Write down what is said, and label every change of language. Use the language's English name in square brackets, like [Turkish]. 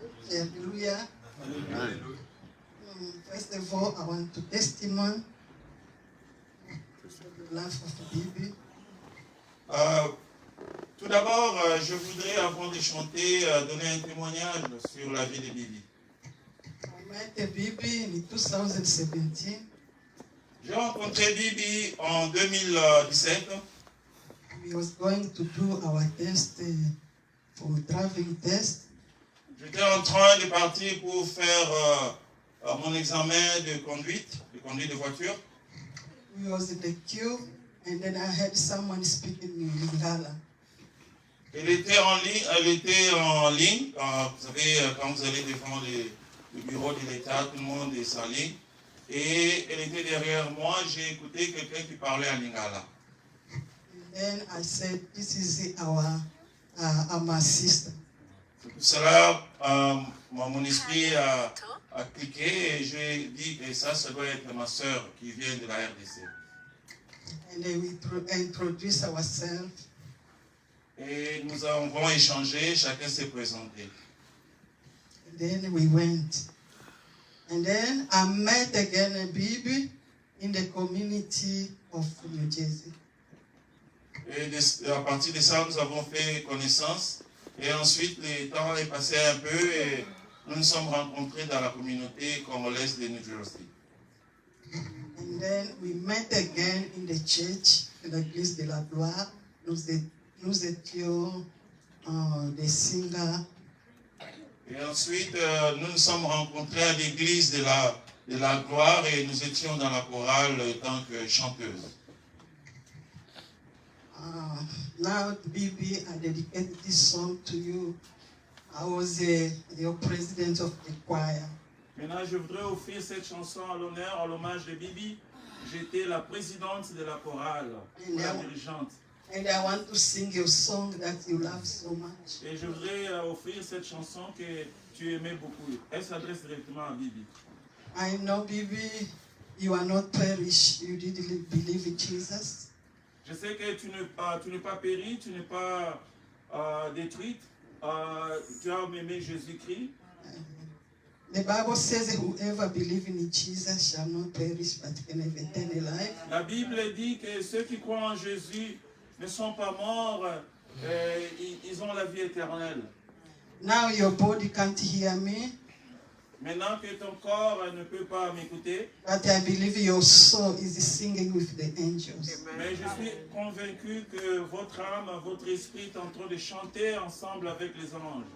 [English] Alléluia. Alléluia. First of all, I want to testimony the life of Bibi. [French] Tout d'abord, je voudrais, avant de chanter, donner un témoignage sur la vie de Bibi. [English] I met Bibi in 2017. [French] J'ai rencontré Bibi en 2017. [English] We was going to do our test for driving test. [French] J'étais en train de partir pour faire mon examen de conduite de voiture. [English] We was in the queue, and then I heard someone speaking in Lingala. [French] Elle était en ligne. Vous savez, quand vous allez devant le bureau de l'État, tout le monde est en ligne. Et elle était derrière moi. J'ai écouté quelqu'un qui parlait en Lingala. [English] And then I said, "This is my sister." [French] C'est pour cela, mon esprit a cliqué et j'ai dit que ça doit être ma soeur qui vient de la RDC. [English] And then we introduced ourselves. [French] Et nous avons échangé, chacun s'est présenté. [English] And then we went. And then I met again a Bibi in the community of New Jersey. [French] Et à partir de ça, nous avons fait connaissance. Et ensuite, le temps est passé un peu et nous nous sommes rencontrés dans la communauté congolaise de New Jersey. [English] And then we met again in the church, in l'église de la gloire. [French] Nous étions des singers. Et ensuite, nous nous sommes rencontrés à l'église de la gloire et nous étions dans la chorale en tant que chanteuses. [English] Now, Bibi, I dedicate this song to you. I was your president of the choir. [French] Maintenant, je voudrais offrir cette chanson à l'honneur, à l'hommage de Bibi. J'étais la présidente de la chorale, la dirigeante. [English] And I want to sing your song that you love so much. [French] Et je voudrais offrir cette chanson que tu aimais beaucoup. Elle s'adresse directement à Bibi. [English] I know, Bibi, you are not perished. You didn't believe in Jesus. [French] Je sais que tu n'es pas péri, tu n'es pas détruite. Tu as aimé Jésus-Christ. [English] The Bible says whoever believes in Jesus shall not perish but can have eternal life. [French] La Bible dit que ceux qui croient en Jésus ne sont pas morts, ils ont la vie éternelle. [English] Now your body can't hear me. [French] Maintenant que ton corps ne peut pas m'écouter, [English] But I believe your soul is singing with the angels. [French] mais je suis convaincu que votre âme, votre esprit est en train de chanter ensemble avec les anges.